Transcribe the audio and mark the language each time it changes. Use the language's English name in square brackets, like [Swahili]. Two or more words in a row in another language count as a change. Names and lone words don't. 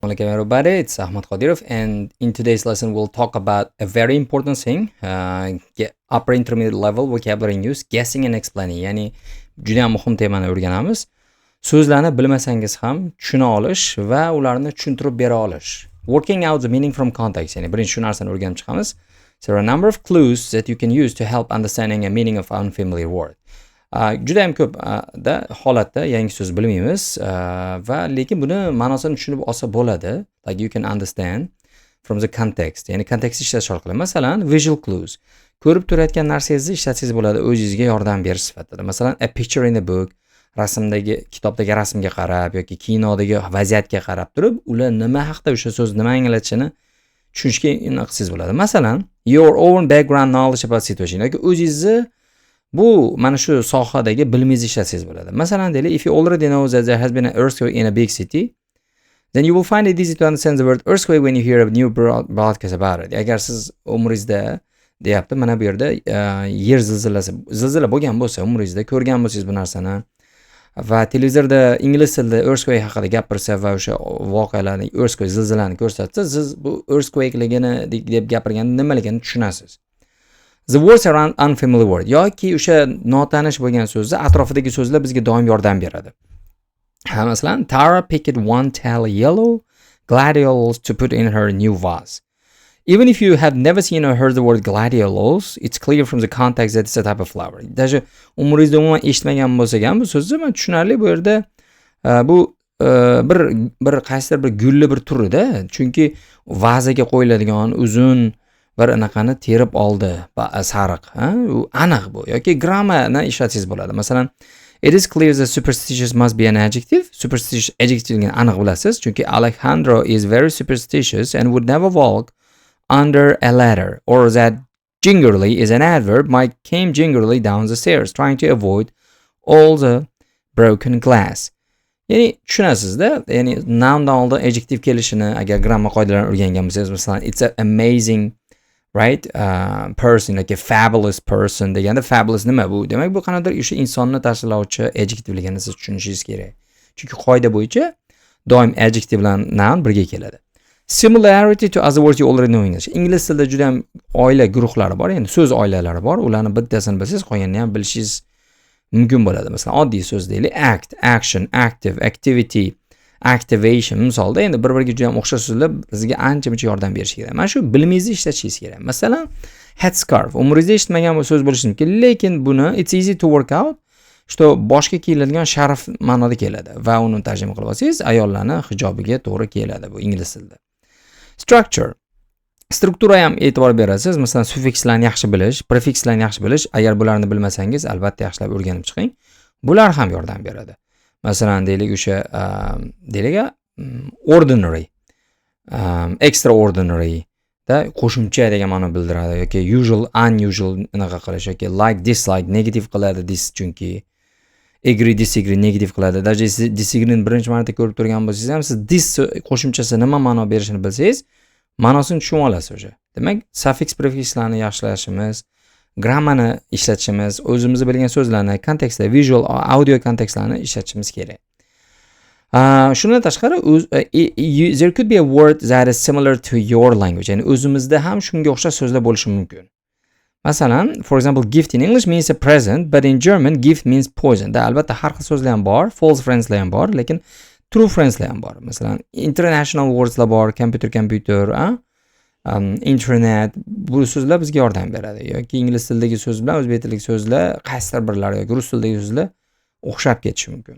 [English] Welcome everybody, it's Ahmad Qadirov, and in today's lesson we'll talk about a very important thing, upper intermediate level vocabulary in use, guessing and explaining. [Uzbek] Ya'ni juda ham muhim temani o'rganamiz. So'zlarni bilmasangiz ham tushuna olish va ularni tushuntirib bera olish. [English] Working out the meaning from context. [Uzbek] Ya'ni birinchi shu narsani o'rganib chiqamiz. [English] There are a number of clues that you can use to help understanding a meaning of unfamiliar word. [Uzbek] Juda ham ko'p holatda yangi so'z bilmaymiz va lekin buni ma'nosini tushunib olsa bo'ladi. [English] Like you can understand from the context. [Uzbek] Ya'ni kontekstni ishlatish orqali. [English] Masalan, visual clues. [Uzbek] Ko'rib turayotgan narsangizni ishlatsangiz bo'ladi o'zingizga yordam berish sifatida. Masalan, [English] a picture in the book. [Uzbek] Kitobdagi rasmga qarab yoki kinodagi vaziyatga qarab turib, ular nima haqida o'sha so'z nima anglatishini tushunishga qilsangiz bo'ladi. Masalan, [English] your own background knowledge about situation. [Uzbek] Yoki o'zingizni bu mana shu sohadagi bilmingizni ishlatsangiz bo'ladi. Masalan, deylik, [English] if you already know that there has been an earthquake in a big city, then you will find it easy to understand the word earthquake when you hear a new broadcast about it. [Uzbek] Agar siz umringizda deyapti, mana bu yerda yer zilzila bo'lgan bo'lsa, umringizda ko'rgan bo'lsangiz bu narsani va televizorda ingliz tilida earthquake haqida gapirsa va o'sha voqealarni earthquake zilzilani ko'rsatsa, siz bu earthquakeligini deb gapirganda nimaligini tushunasiz. [English] The words around unfamiliar word [Uzbek] yoki o'sha notanish bo'lgan so'zni atrofidagi so'zlar bizga doim yordam beradi. Masalan, [English] Tara picked one tall yellow gladiolus to put in her new vase. Even if you have never seen or heard the word gladiolus, it's clear from the context that it's a type of flower. [Uzbek] Даже umringizda umuman eshitmagan bo'lsangiz ham bu so'zni tushunarli bu yerda bu bir qaysidir bir gulli bir turida, chunki vazaga qo'yiladigan uzun bir anaqani terib oldi sariq, u aniq bu yoki grammarni ishlatsangiz bo'ladi. Masalan, [English] it is clear that superstitious must be an adjective. [Uzbek] Superstitious adjective'ni aniq bilasiz, chunki [English] Alejandro is very superstitious and would never walk under a ladder, or that gingerly is an adverb. Mike came gingerly down the stairs trying to avoid all the broken glass. [Uzbek] Ya'ni tushunasizda, ya'ni noundan oldin adjective kelishini agar grammar qoidalarini o'rgangan bo'lsangiz, masalan, [English] it's an amazing right person, like a fabulous person [Uzbek] deganda fabulous nima bu? Demak, bu qanaqadir o'sha insonni tasvirlovchi adjectiveligini siz tushunishingiz kerak. Chunki qoida bo'yicha doim adjective bilan noun birga keladi. [English] Similarity to other words you already know in English. [Uzbek] Ingliz tilida juda ham oila guruhlari bor, ya'ni so'z oilalari bor. Ularni bittasini bilsangiz, qolganini ham bilishingiz mumkin bo'ladi. Masalan, oddiy so'z deylik, [English] act, action, active, activity, activation [Uzbek] misolda endi bir-biriga juda ham o'xshash so'zlar bizga ancha-muncha yordam berishi kerak. Mana shu bilmingizni ishlatishingiz kerak. Masalan, headscarf. Umringizda eshitmagan bu so'z bo'lishi mumkin, lekin buni [English] it's easy to work out. [Uzbek] Что boshga kiyiladigan sharf ma'noda keladi va uni tarjima qilib olsangiz, ayollarning hijobiga to'g'ri keladi bu ingliz tilida. [English] Structure. [Uzbek] Struktura ham e'tibor berasiz. Masalan, suffikslarni yaxshi bilish, prefikslarni yaxshi bilish. Agar bularni bilmasangiz, albatta yaxshilab o'rganib chiqing. Bular ham yordam beradi. Masalan, deylik o'sha [English] ordinary, extraordinary [Uzbek] da qo'shimcha degan ma'no bildiradi yoki [English] usual, unusual [Uzbek] anaqa qilish yoki [English] like, dislike [Uzbek] negative qiladi dis chunki [English] agree, disagree [Uzbek] negative qiladi. Даже disagree ni birinchi marta ko'rib turgan bo'lsangiz ham siz dis qo'shimchasi nima ma'no berishini bilsangiz, ma'nosini tushunib olasiz o'sha. Demak, suffix prefikslarni yaxshilashimiz, grammarni ishlatishimiz, o'zimizni bilgan so'zlarni kontekstda, visual, audio kontekstlarni ishlatishimiz kerak. Shundan tashqari, [English] there could be a word that is similar to your language. [Uzbek] Ya'ni o'zimizda ham shunga o'xshash so'zlar bo'lishi mumkin. Masalan, [English] for example, gift in English means a present, but in German gift means poison. [Uzbek] Da albatta har xil so'zlar ham bor, [English] false friendslar [Uzbek] ham bor, lekin [English] true friendslar [Uzbek] ham bor. Masalan, [English] international wordslar [Uzbek] bor, [English] computer, internet, [Uzbek] bu so'zlar bizga yordam beradi. Yoki ingliz tilidagi so'z bilan o'zbek tilidagi so'zlar qaysidir birlari yoki rus tilidagi so'zlar o'xshab ketishi mumkin.